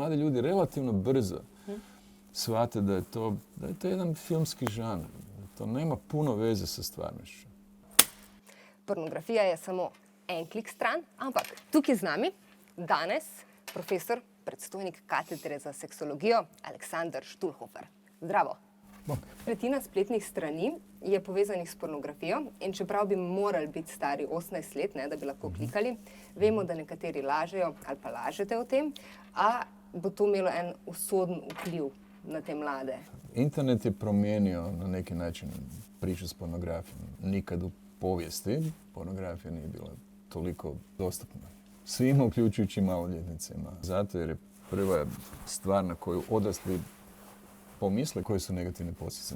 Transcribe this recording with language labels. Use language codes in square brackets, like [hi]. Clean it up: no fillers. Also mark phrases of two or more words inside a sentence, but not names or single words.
[hr] mladi ljudi relativno brzo shvate da je to jedan filmski žanr. To nema puno veze sa stvarnošću. [sl] Pornografija je samo en klik stran, ampak tukaj z nami danes profesor, predstojnik katedre za seksologijo Aleksander Štulhofer. [hr] Zdravo. [sl] Tretjina spletnih strani je povezanih s pornografijo in čeprav bi morali biti stari 18 let, da bi lahko klikali, vemo, da nekateri lažejo ali pa lažete o tem, a bo to imelo en usoden vpliv na te mlade. [hr] Internet je promijenio na neki način priču s pornografijom. Nikad u povijesti pornografija nije bila toliko dostupna. Svima, uključujući maloljetnicima. Zato jer je prva stvar na koju odrasli pomisle koje su negativne posljedice.